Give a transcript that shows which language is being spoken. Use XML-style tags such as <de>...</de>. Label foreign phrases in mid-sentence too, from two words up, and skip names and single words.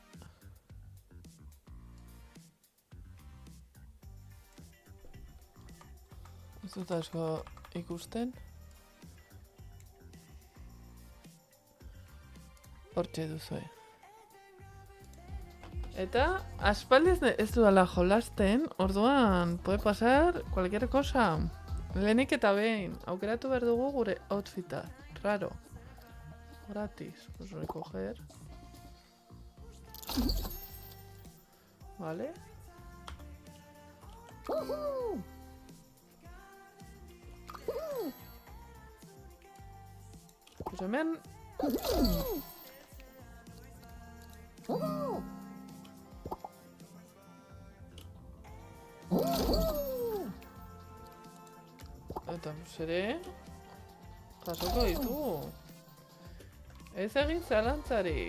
<eu>Ez dut asko ikusten. Hortxe duzue. Eta, aspaldiz ez dudala jolasten, orduan,</eu> <es>puede pasar cualquier cosa.</es> <eu>Lehenik eta behin, aukeratu behar dugu gure outfita.</eu> <es>Raro. Gratis. Pues recoger. Vale.</es> <eu>Pues hemen... Eta ere... Jasoko ditugu. Ez egin zalantzarik.</eu>